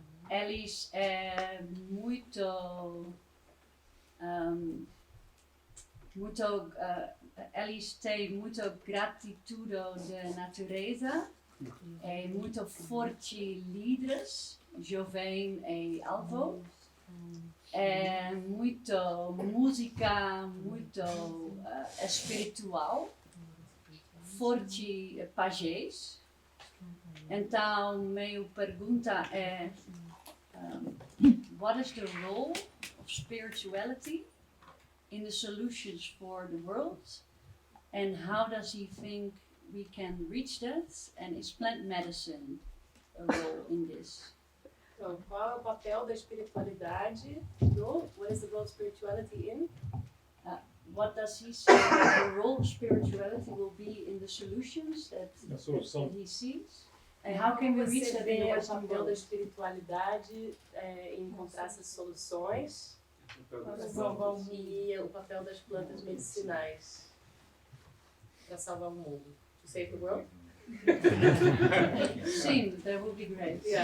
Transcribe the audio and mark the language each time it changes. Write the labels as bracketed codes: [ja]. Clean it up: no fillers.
[pt] Eles eles têm muita gratidão da natureza, muito forte líderes, jovem e alto, muito música, muito espiritual, forte pajés. Então, minha pergunta é, [en] what is the role of spirituality in the solutions for the world, and how does he think we can reach that, and is plant medicine a role in this? [pt] Então, qual é o papel da espiritualidade [en] what is the role of spirituality in? What does he say the role of spirituality will be in the solutions that he sees? And how can we reach that in the [pt] o [en] Western [pt] papel da [en] world? [pt] espiritualidade em encontrar essas soluções e o papel das plantas medicinais para salvar o mundo? [en] To save the world? [pt] Sim, [en] that would be great.